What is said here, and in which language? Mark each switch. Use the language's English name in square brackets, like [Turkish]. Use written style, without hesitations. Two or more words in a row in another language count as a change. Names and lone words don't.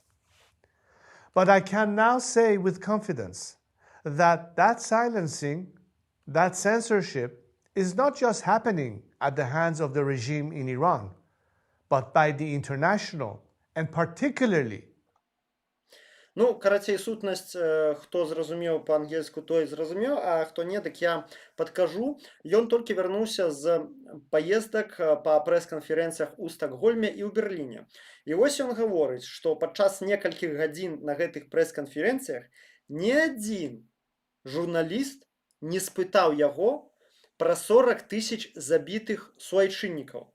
[English] But I can now say with confidence that that silencing, that censorship, is not just happening at the hands of the regime in Iran, but by the international and particularly. [Belarusian] Ну, карацей, сутнасць, хто зразумеў па-ангельску, той зразумеў, а хто не, дык я падкажу. Ён толькі вярнуўся з паездак па прэс-канферэнцыях у Стакгольме і ў Берліне. І вось ён гаворыць, што падчас некалькіх гадзін на гэтых прэс-канферэнцыях ні адзін журналіст не спытаў яго пра 40 000 забітых суайчыннікаў.